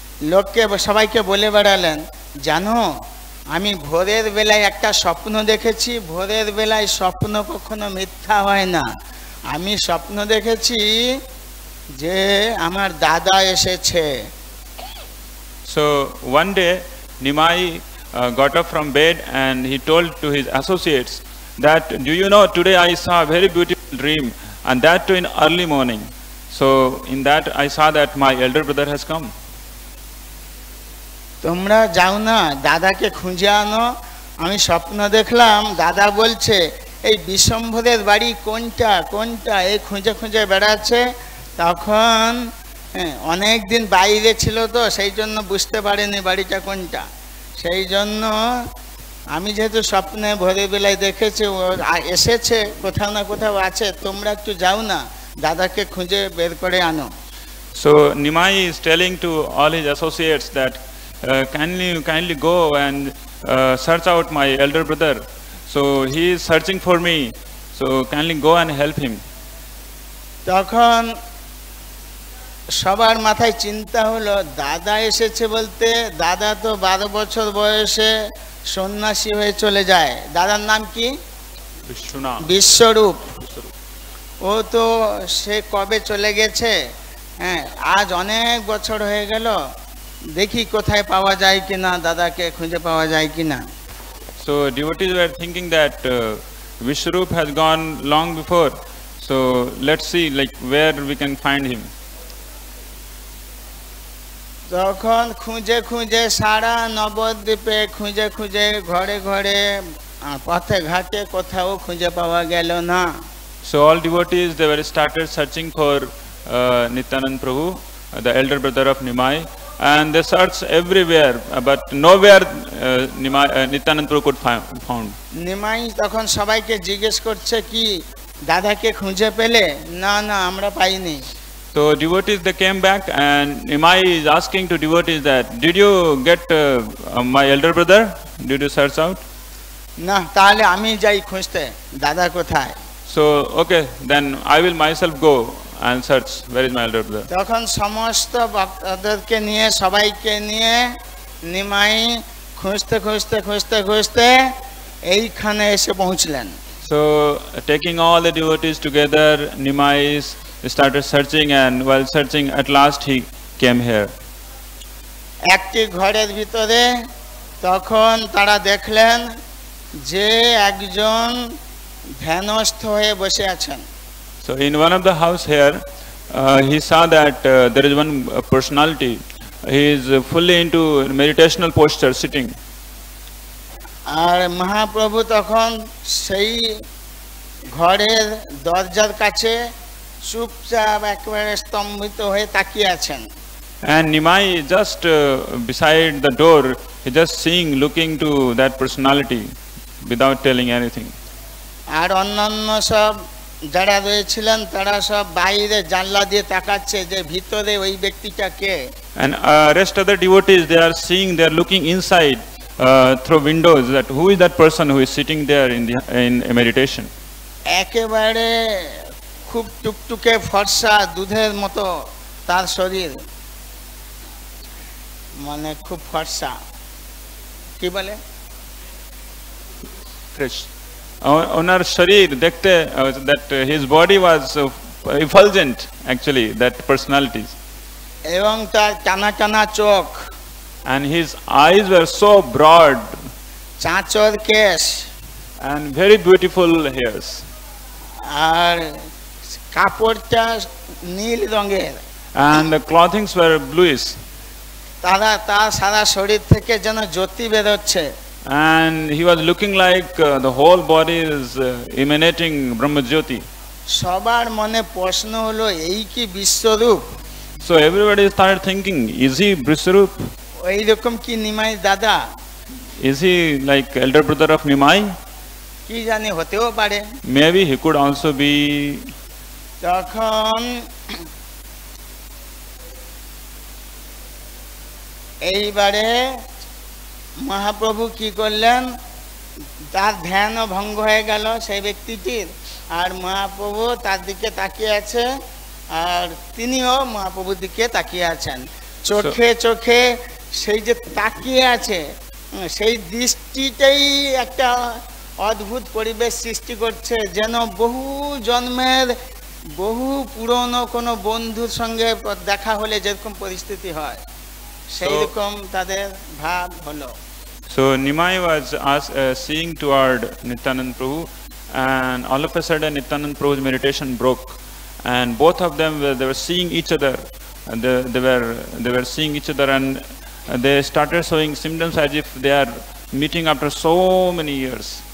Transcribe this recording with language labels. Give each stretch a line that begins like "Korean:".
Bangla: লোককে সবাইকে বলে বেড়ালেন, জানো আমি ভোরের বেলায় একটা স্বপ্ন দেখেছি, ভোরের বেলায় স্বপ্ন কখনো মিথ্যা হয় না, আমি স্বপ্ন দেখেছি যে আমার দাদা এসেছে।
English: So one day Nimai got up from bed and he told to his associates that, do you know, today I saw a very beautiful dream, and that too in early morning. So in that I saw that my elder brother has come.
Bangla: তোমরা যাও না দাদাকে খুঁজে আনো, আমি স্বপ্ন দেখলাম দাদা বলছে এই বিশ্বম্ভরের বাড়ি কোনটা কোনটা, এই খুঁজে খুঁজে বেড়াচ্ছে। তখন অনেক দিন বাইরে ছিল তো সেই জন্য বুঝতে পারেনি বাড়িটা কোনটা, সেই জন্য আমি যেহেতু স্বপ্নে ভোরের বেলায় দেখেছি ও এসেছে, কোথাও না কোথাও আছে, তোমরা একটু যাও না দাদাকে খুঁজে বের করে আনো।
English: So Nimai is telling to all his associates that kindly go and search out my elder brother. So he is searching for me, so kindly go and help him.
Bangla: তখন সবার মাথায় চিন্তা হলো দাদা এসেছে বলতে, দাদা তো 12 বছর বয়সে সন্ন্যাসী হয়ে চলে যায়। দাদার নাম কি? বিশ্বরূপ। ও তো সে কবে চলে গেছে, হ্যাঁ আজ অনেক বছর হয়ে গেল, দেখি কোথায় পাওয়া যায় কিনা, দাদাকে খুঁজে পাওয়া যায় কিনা।
English: So devotees were thinking that Vishwarup has gone long before, so let's see like where we can find him.
Bangla: তখন খুঁজে খুঁজে সারা নবদ্বীপে খুঁজে খুঁজে ঘরে ঘরে পথে ঘাটে কোথাও খুঁজে পাওয়া গেল না।
English: So all devotees they were started searching for Nityanand Prabhu, the elder brother of Nimai, and they searched everywhere, but nowhere Nityanand Prabhu could found.
Bangla: Nimai তখন সবাইকে জিজ্ঞেস করছে কি দাদাকে খুঁজে পেলে? না না আমরা পাইনি।
English: So devotees they came back and Nimai is asking to devotees that, did you get my elder brother? Did you search out?
Bangla: না, তাহলে আমি যাই খুঁজতে, দাদা কোথায়?
English: So okay, then I will myself go and search where is my elder brother.
Bangla: তখন সমস্ত ভক্তদেরকে নিয়ে সবাইকে নিয়ে নিমাই খুঁজতে খুঁজতে খুঁজতে খুঁজতে এইখানে এসে পৌঁছলেন।
English: So taking all the devotees together, Nimai started searching, and while searching at last he came here.
Bangla: একটি ঘরের ভিতরে তখন তারা দেখলেন যে একজন ধ্যানস্থ হয়ে বসে আছেন।
English: So in one of the house here, he saw that there is one personality. He is fully into meditational posture, sitting.
Bangla: আর মহাপ্রভু তখন সেই ঘরের দরজার কাছে চুপচাপ একেবারে স্তম্ভিত হয়ে তাকিয়ে আছেন।
English: And Nimai just beside the door, he just seeing, looking to that personality without telling anything.
Bangla: আর অন্যান্য সব যারা রয়েছিলেন তারা সব বাইরে জানলা দিয়ে তাকাচ্ছে যে ভিতরে ওই ব্যক্তিটা কে।
English: And rest of the devotees, they are seeing, they are looking inside through windows, that who is that person who is sitting there in a meditation.
Bangla: একেবারে খুব টুকটুকে ফর্সা দুধের মতো তার শরীর, মানে খুব ফর্সা, কি বলে
English: Fresh.
Bangla: Onar sharir dekhte
English: that his body was effulgent, actually, that personalities.
Bangla: এবং তার টানা টানা চোখ,
English: And his eyes were so broad,
Bangla: Chanchar কেশ,
English: and very beautiful hairs.
Bangla: আর কাপড়টা নীল রঙের,
English: And the clothings were bluish.
Bangla: তার সারা শরীর থেকে যেন জ্যোতি বেরোচ্ছে।
English: And he was looking like the whole body is emanating Brahmajyoti.
Bangla: সবার মনে প্রশ্ন হলো এই কি বিশ্বরূপ?
English: So everybody started thinking, is he Vishwarup?
Bangla: ওই রকম কি নিমাই দাদা?
English: Is he like elder brother of Nimai?
Bangla: কি জানি, হতেও পারে।
English: Maybe he could also be.
Bangla: তখন এইবারে মহাপ্রভু কি করলেন, তার ধ্যানও ভঙ্গ হয়ে গেল সেই ব্যক্তিটির, আর মহাপ্রভু তার দিকে তাকিয়ে আছে, আর তিনিও মহাপ্রভুর দিকে তাকিয়ে আছেন। চোখে চোখে সেই যে তাকিয়ে আছে, সেই দৃষ্টিটাই একটা অদ্ভুত পরিবেশ সৃষ্টি করছে, যেন বহু জন্মের বহু পুরনো কোনো বন্ধুর সঙ্গে দেখা হলে যেরকম পরিস্থিতি হয় সেই রকম তাদের ভাব হলো।
English: So Nimai was seeing toward Nityanand Prabhu, and all of a sudden Nityanand Prabhu's meditation broke, and both of them they were seeing each other, and they were seeing each other, and they started showing symptoms as if they are meeting after so many years.